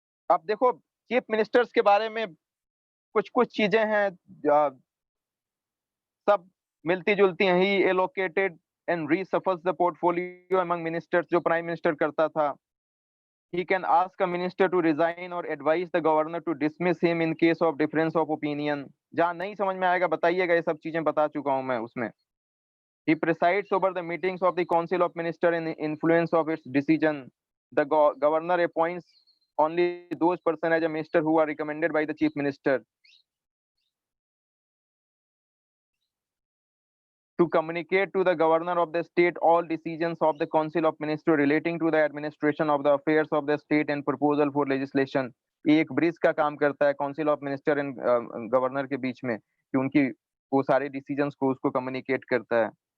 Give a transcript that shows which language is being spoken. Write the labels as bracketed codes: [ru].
[hi] अब देखो chief ministers के बारे में कुछ कुछ चीजें हैं, सब मिलती जुलती हैं। [en] he allocated and reshuffles the portfolio among ministers, [hi] जो प्राइम मिनिस्टर करता था। [en] He can ask a minister to resign or advise the governor to dismiss him in case of difference of opinion. [hi] जहाँ नहीं समझ में आएगा बताइएगा, ये सब चीजें बता चुका हूं मैं उसमें। [en] He presides over the meetings of the Council of Minister in influence of its decision. The governor appoints only those persons as a minister who are recommended by the chief minister to communicate to the governor of the state all decisions of the Council of Ministers relating to the administration of the affairs of the state and proposal for legislation. [hi] ये एक bridge का काम करता है council of minister and governor के बीच में, कि उनकी वो सारे डिसीजंस को उसको कम्युनिकेट करता है।